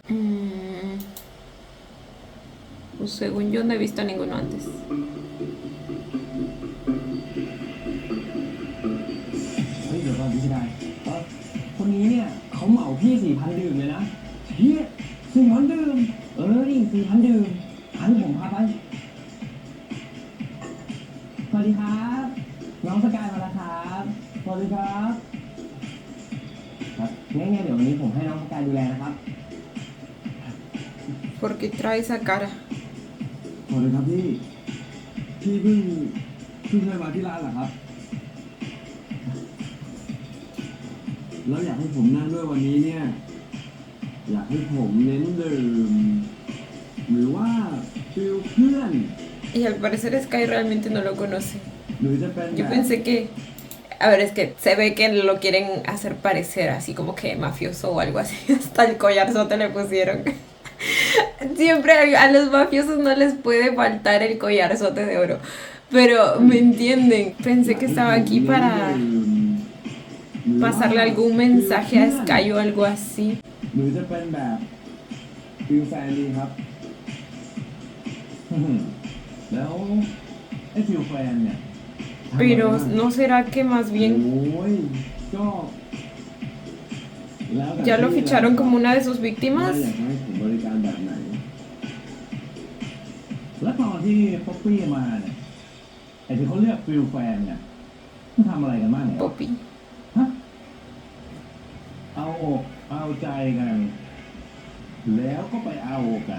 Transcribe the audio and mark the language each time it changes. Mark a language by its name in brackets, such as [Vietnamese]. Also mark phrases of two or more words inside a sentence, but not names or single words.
[Spanish] Pues según yo no he visto a ninguno antes. [Thai] เฮ้ยเดี๋ยวก่อนพี่ชายคนนี้เนี่ยเขาเหมาพี่ 4,000 ดื่มเลยนะพี่ 4,000 ดื่มนี่ 4,000 ดื่มอันผมพาไปสวัสดีครับน้องสกายมาแล้วครับสวัสดีครับครับงั้นเดี๋ยววันนี้ผมให้น้องสกายดูแลนะครับ [Spanish] ¿Por qué trae esa cara? [Thai] สวัสดีครับพี่เพิ่งเคยมาที่ร้านเหรอครับ แล้วอยากให้ผมนั่งด้วยวันนี้เนี่ย อยากให้ผมเน้นดื่มหรือว่าฟิลเพื่อน [Spanish] Y al parecer Sky realmente no lo conoce. [Thai] หรือจะเป็น [Spanish] Yo pensé que... A ver, es que se ve que lo quieren hacer parecer así como que mafioso o algo así. Hasta el collarzote le pusieron. Siempre a los mafiosos no les puede faltar el collarzote de oro. Pero, ¿me entienden? Pensé que estaba aquí para pasarle algún mensaje a Sky o algo así. [Thai] หรือจะเป็นแบบฟิลแฟนดีครับ แล้วไอ้ฟิลแฟนเนี่ย [Spanish] Pero, ¿no será que más [Thai] โอ้ [Spanish] bien [Thai] ยก็แล้วแต่ [Spanish] ya lo [Thai] พี่ [Spanish] ficharon como una de sus [Thai] ว่า [Spanish] víctimas? [Thai] อยากให้ผมบริการแบบไหน แล้วตอนที่ป๊อปปี้มาเนี่ยไอ้ที่เขาเรียกฟิลแฟนเนี่ยมันทำอะไรกันบ้างเนี่ย [Spanish] Poppy. [Thai] ฮะเอาอกเอาใจกัน แล้วก็ไปเอากัน